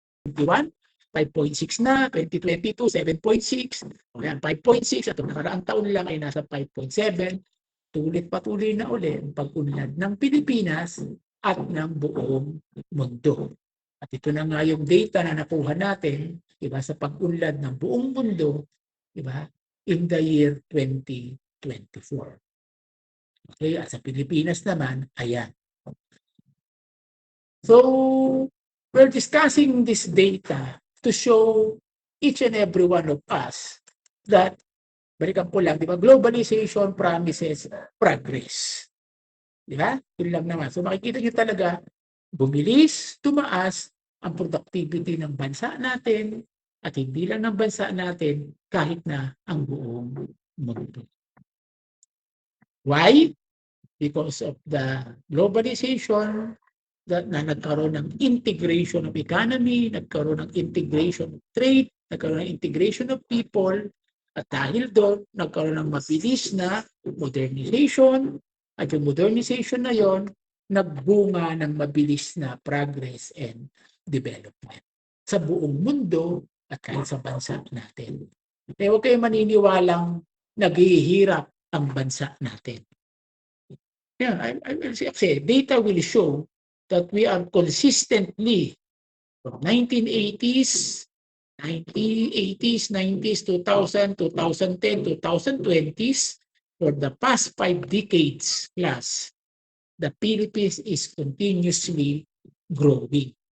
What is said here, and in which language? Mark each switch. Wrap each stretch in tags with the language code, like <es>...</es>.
<tl>'21, 5.6 na, 2022, 7.6, o yan, 5.6, at nakaraang taon lang ay nasa 5.7, patuloy na uli ang pag-unlad ng Pilipinas at ng buong mundo. At ito na nga yung data na nakuha natin, diba, sa pag-unlad ng buong mundo, diba,</tl> <en>in the year 2024.</en> <tl>Okay, at sa Pilipinas naman, ayan.</tl> <en>So, we're discussing this data to show each and every one of us that,</en> <tl>balikan ko lang, di ba,</tl> <en>globalization promises progress.</en> <tl>Di ba? Yun lang naman. So, makikita nyo talaga, bumilis, tumaas ang productivity ng bansa natin at hindi lang ng bansa natin, kahit na ang buong mundo.</tl> <en>Why? Because of the globalization,</en> <tl>na nagkaroon ng integration of economy, nagkaroon ng integration of trade, nagkaroon ng integration of people, at dahil doon, nagkaroon ng mabilis na modernization, at yung modernization na yon, nagbunga ng mabilis na</tl> <en>progress and development</en> <tl>sa buong mundo at kahit sa bansa natin. Eh, huwag kayong maniniwalang naghihirap ang bansa natin.</tl> <en>Yeah, I will say data will show that we are consistently from 1980s, 90s, 2000, 2010, 2020s, for the past 5 decades plus, the Philippines is continuously growing.</en>